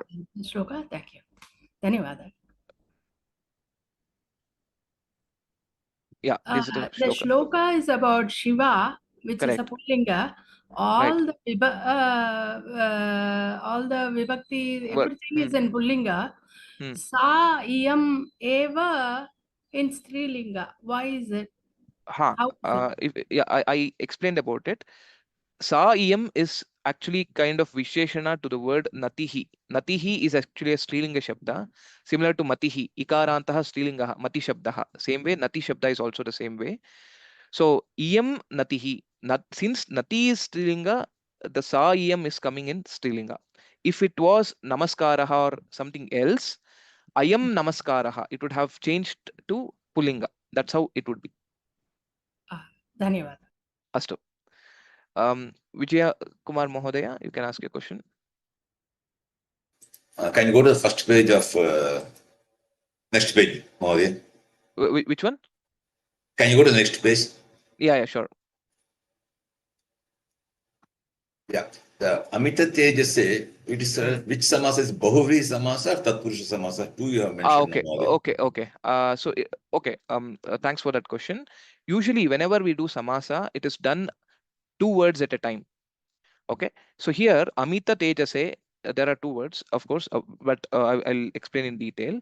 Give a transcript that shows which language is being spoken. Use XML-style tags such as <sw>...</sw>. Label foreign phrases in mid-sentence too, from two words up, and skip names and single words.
<en>Shloka, thank you. Dhanyawad. Yeah, this is the The shloka. shloka is about Shiva, which Correct. is a pullinga. All the vibhakti, everything is in pullinga.</en> <sa>Sa iyam eva in strilinga.</sa> <en>Why is it? How is it? I explained about it.</en> <sa>Sa iyam</sa> <en>is actually kind of visheshana to the word natihi. Natihi is actually a strilinga shabda, similar to matihi.</en> <sa>Ikarantaha strilingaha, mati shabdaha.</sa> <en>Same way, nati shabda is also the same way.</en> <sa>So iyam natihi.</sa> <en>Since nati is strilinga, the</en> <sa>sa iyam</sa> <en>is coming in strilinga. If it was namaskaraha or something else,</en> <sa>ayam namaskaraha,</sa> <en>it would have changed to pullinga. That's how it would be. Dhanyawad. Astu. Vijaya Kumar Mohodaya, you can ask your question. Can you go to the first page of next page, Mohodaya? Which one? Can you go to the next page? Yeah, sure. Yeah. The Amita Tejase, it is which samasa is</en> <sa>Bahuvri samasa</sa> <en>or</en> <sa>Tatpurusha samasa?</sa> <en>Two you have mentioned. Okay. Thanks for that question. Usually, whenever we do samasa, it is done 2 words at a time. Okay, so here Amita Tejase, there are two words, of course, but I'll explain in detail.</en>